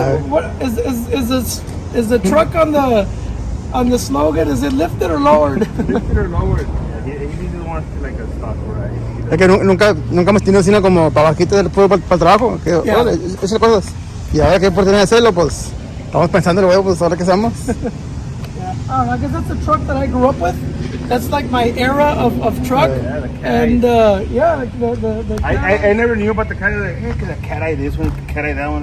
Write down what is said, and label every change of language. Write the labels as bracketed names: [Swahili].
[English] What is the truck on the slogan? Is it lifted or lowered? Lifted or lowered? Yeah, he just wants like a stock ride. [Spanish] Es que nunca hemos tenido sino como para bajito del pueblo para el trabajo. Que, [English] Yeah. [Spanish] órale, esas cosas. Y ahora que hay oportunidad de hacerlo, pues estamos pensando, pues ahora que estamos. [English] I guess that's the truck that I grew up with. That's like my era of truck. Yeah, the cat And like the I never knew about the cat eye. Like, hey, the cat eye this one, cat eye that one.